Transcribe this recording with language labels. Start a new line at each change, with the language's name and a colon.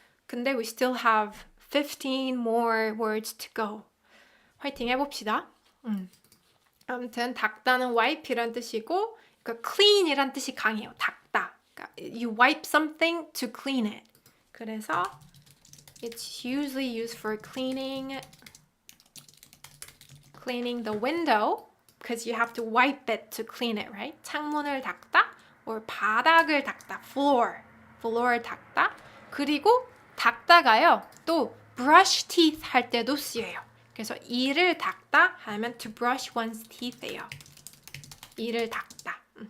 English: 근데 we still have 15 more words to go.
Korean: 화이팅 해봅시다. 아무튼 닦다는 wipe이란 뜻이고 그러니까 clean이란 뜻이 강해요. 닦다. 그러니까
English: you wipe something to clean it.
Korean: 그래서
English: It's usually used for cleaning the window because you have to wipe it to clean it, right?
Korean: 창문을 닦다 or 바닥을 닦다, floor 닦다. 그리고 닦다가요. 또 brush teeth 할 때도 쓰여요. 그래서 이를 닦다 하면
English: to brush one's teeth
Korean: 예요. 이를 닦다.